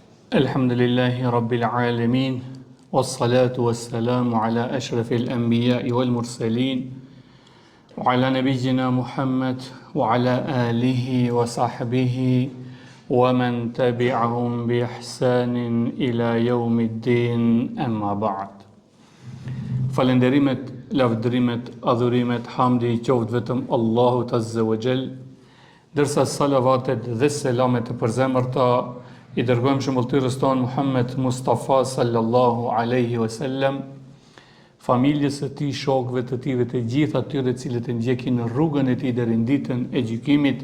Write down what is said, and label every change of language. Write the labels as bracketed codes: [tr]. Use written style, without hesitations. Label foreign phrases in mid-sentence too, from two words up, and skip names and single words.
[ar] الحمد لله رب العالمين، والصلاة والسلام على أشرف الأنبياء والمرسلين، وعلى نبينا محمد، وعلى آله وصحبه، ومن تبعهم بإحسان إلى يوم الدين، أما بعد. [sq] Falenderimet, lavdrimet, adhurimet, hamdi i qoftë vetëm Allahut [ar] عز وجل, [sq] dërsa salavatet dhe selamet e përzemërta i dërgojmë shëmbulltyrës tonë Muhammed Mustafa [ar] صلى الله عليه وسلم, [sq] familjes së tij, shokëve të tij, të gjithë atyre cilët e ndjekin në rrugën e tij deri në ditën e gjykimit.